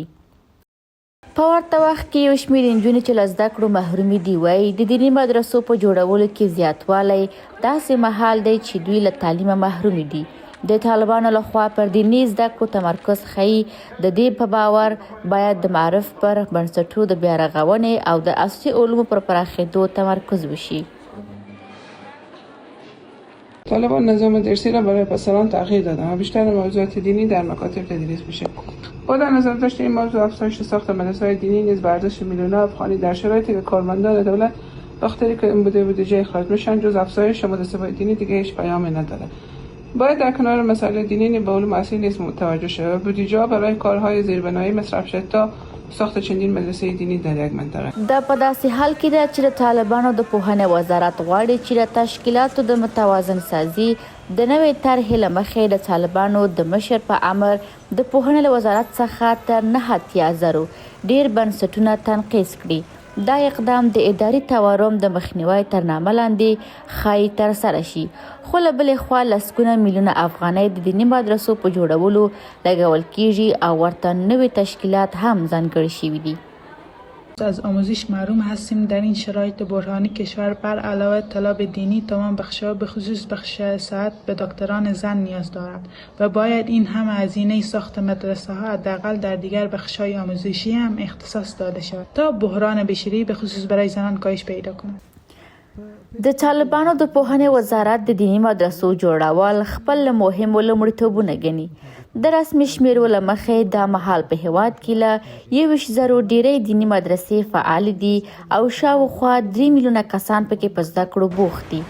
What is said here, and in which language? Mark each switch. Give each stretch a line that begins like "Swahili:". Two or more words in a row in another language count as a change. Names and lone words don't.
Pashto: په ورته وخت کې یو شمېر نجونې چې له زده کړو محرومې دي وایي د دیني مدرسو په جوړولو کې زیاتوالی داسې مهال دی چې دوی له تعلیمه محرومې دي. د طالبانو لخوا پر دیني زده کړو تمرکز ښیي د دې په باور باید د معرف پر بنسټونو د بیا رغونې او د اساسي علومو پر پراخېدو تمرکز وشي.
Persian: طالبان نظام درسی را برای پسران تغییر دادند و بیشتر موضوعات دینی در مکاتب تدریس میشه. با در نظر داشت این موضوع افزایش ساخت مدرسه‌های دینی نیز به ارزش میلیون‌ها افغانی در شرایطی که کارمندان دولت بخاطر که این بودجه اخراج میشن جز افزایش مدرسه‌های دینی دیگه هیچ پیامی نداره. باید در کنار مسائل دینی به علوم اصلی نیز متوجه شود و بودجه برای کارهای زیربنایی مصرف شد تا ساخت چندین مدرسه دینی در یک منطقه.
Pashto: دا په داسې حال کې ده چې د طالبانو د پوهنې وزارت غواړي چې د تشکیلاتو د متوازن سازي د نوې طرحې له مخې د طالبانو د مشر په امر د پوهنې له وزارت څخه تر 9,000 ډیر بنسټونه تنقیز کړي. دا اقدام د اداري تورم د مخنیوي تر نامه لاندې ښایي ترسره شي. خو له بلې خوا لسګونه میلیونه افغانۍ د دیني مدرسو په جوړولو لګول کیږي او ورته نوي تشکیلات هم ځانګړي شوي دي.
Persian: از آموزش محروم هستیم. در این شرایط بحرانی کشور بر علاوه طلاب دینی تمام بخش‌ها به خصوص بخش صحت به دکتران زن نیاز دارد و باید این هم هزینه ساخت مدرسه ها حداقل در دیگر بخش‌های آموزشی هم اختصاص داده شود تا بحران بشری به خصوص برای زنان کاهش پیدا کند.
Pashto: د طالبانو د پوهنې وزارت د دیني مدرسو جوړول خپل مهمو لومړیتوبونه ګڼي. د رسمي شمیرو له مخې دا مهال په هیواد کې له 21,000 ډیرې دیني مدرسې فعال دي او شاوخوا 3 میلیونه کسان پکې په زده کړو بوخت دي.